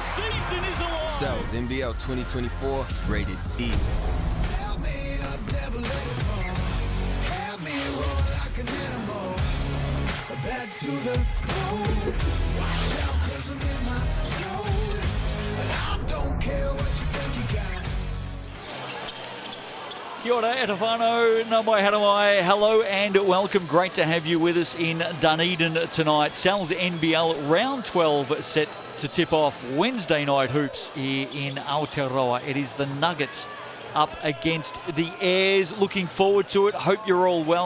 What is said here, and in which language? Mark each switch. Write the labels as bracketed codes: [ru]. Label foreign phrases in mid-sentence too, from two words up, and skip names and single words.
[en] Cells NBL 2024 is rated E. Back to the road. Watch out, 'cause I'm in my zone. And I don't care what you think you got. [mi] Kia ora, e te whānau, nā mai hara mai. [en] Hello and welcome. Great to have you with us in Dunedin tonight. Sal's NBL round 12 set to tip off Wednesday night hoops here in Aotearoa. It is the Nuggets up against the Airs. Looking forward to it. Hope you're all well.